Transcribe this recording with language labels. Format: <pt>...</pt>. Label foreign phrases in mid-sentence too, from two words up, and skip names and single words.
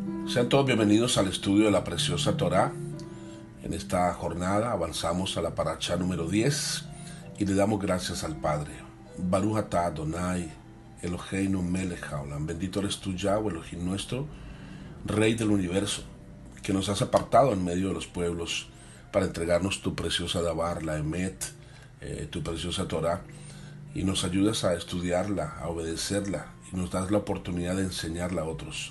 <es>Sean todos bienvenidos al estudio de la preciosa Torá. En esta jornada avanzamos a la paracha número 10 y le damos gracias al Padre.</es> <he>ברוך אתה אדני, אלהינו מלך העולם.</he> <es>Bendito eres tú, Yahweh, Elohim nuestro, Rey del universo, que nos has apartado en medio de los pueblos para entregarnos tu preciosa Dabar, la Emet, tu preciosa Torá, y nos ayudas a estudiarla, a obedecerla, y nos das la oportunidad de enseñarla a otros.</es>